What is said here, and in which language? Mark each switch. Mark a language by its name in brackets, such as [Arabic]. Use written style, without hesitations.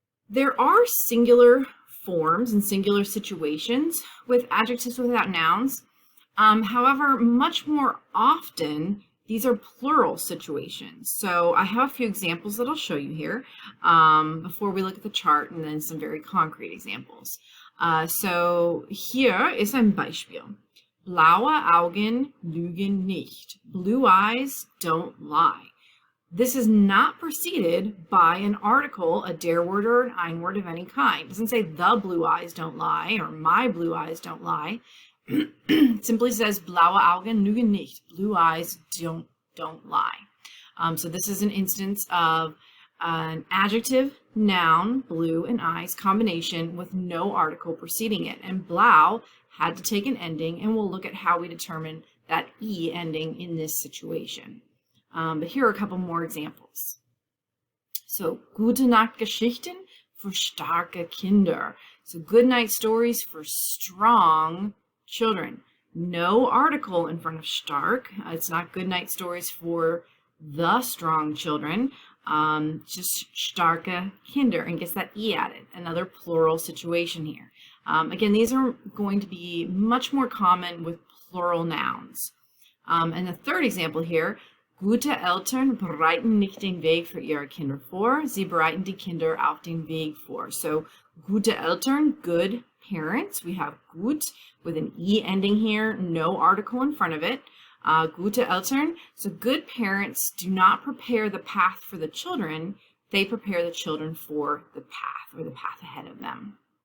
[English] There are singular forms and singular situations with adjectives without nouns. However, much more often, these are plural situations. So I have a few examples that I'll show you here before we look at the chart, and then some very concrete examples. [German] So hier ist ein Beispiel. Blaue Augen lügen nicht. [English] Blue eyes don't lie. This is not preceded by an article, a der word or an ein word of any kind. It doesn't say the blue eyes don't lie or my blue eyes don't lie. It simply says [German] blaue Augen lügen nicht. [English] Blue eyes don't lie. So this is an instance of an adjective, noun, blue, and eyes combination with no article preceding it. And blau had to take an ending, and we'll look at how we determine that E ending in this situation. But here are a couple more examples. [German] So, gute Nacht Geschichten für starke Kinder. [English] So, good night stories for strong children. No article in front of stark. It's not good night stories for the strong children. Just [German] starke Kinder, [English] and gets that E added. Another plural situation here. Again, these are going to be much more common with plural nouns. And the third example here, [German] Gute Eltern bereiten nicht den Weg für ihre Kinder vor, sie bereiten die Kinder auf den Weg vor. [English] So, [German] gute Eltern, [English] good parents. We have gut with an E ending here, no article in front of it. [German] Gute Eltern, [English] so good parents do not prepare the path for the children, they prepare the children for the path, or the path ahead of them.